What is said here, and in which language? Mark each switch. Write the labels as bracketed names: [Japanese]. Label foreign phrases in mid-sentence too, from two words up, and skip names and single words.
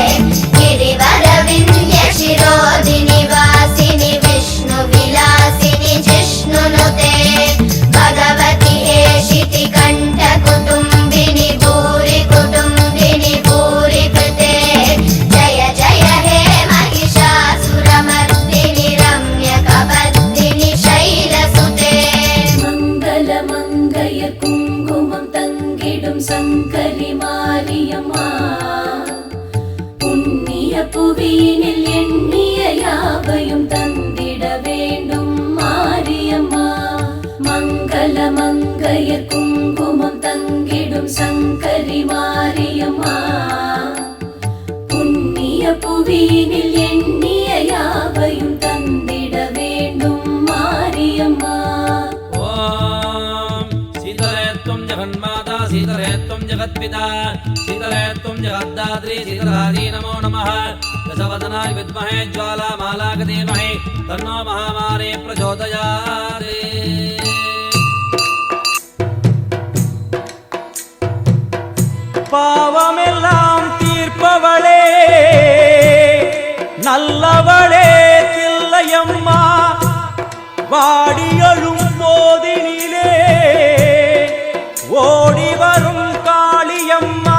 [Sanskrit] गिरिवरविन्द्यशिरोदिनि वासिनि विष्णुविलासिनि जिष्णुनुते भगवति हेशिति कण्ठकुटुम्बिनि भूरि कुटुम्बिनि भूरि कृते जय जय हे महिषासुरमर्दिनि रम्यकवर्दिनि शैलसुते [Tamil] மங்களமங்கைய குங்குமம் தங்கிடும் சங்கரி மாரியம்மா புண்ணிய புவியினில் எண்ணிய யாவையும் தந்திட வேண்டும் மாரியம்மா. மங்களமங்கைய குங்குமம் தங்கிடும் சங்கரி மாரியம்மா புண்ணிய புவியினில் எண்ணிய யாவையும் தந்திட வேண்டும் மாரியம்மா. [Sanskrit] ॐ शीतले त्वं जगन्माता शीतले त्वं जगत्पिता शीतले त्वं जगद्धात्री शीतलायै नमो नमः. दशवदनाय विद्महे ज्वालामालाय धीमहि तन्नो महामारी प्रचोदयात्. [Tamil] பாவமெல்லாம் தீர்ப்பவளே நல்லவளே தில்லையம்மா, வாடியழும் போதினிலே ஓடி வரும் காளியம்மா.